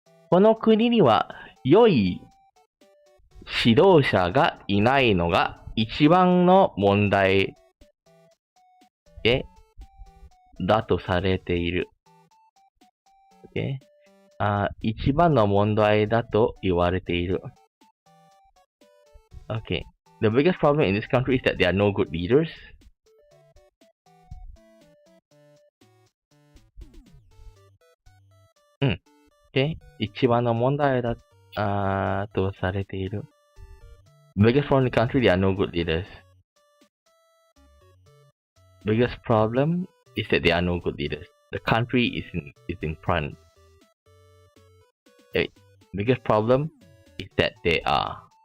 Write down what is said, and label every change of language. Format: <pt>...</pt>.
<ja>この国には良い指導者がいないのが一番の問題だとされている。一番の問題だと言われている。</ja> <en>Okay. The biggest problem in this country is that there are no good leaders. Okay.</en> <ja>一番の問題だとされている。</ja> <en>Biggest problem in the country, there are no good leaders. Biggest problem is that there are no good leaders. The country is in front. Biggest problem is that they are.</en>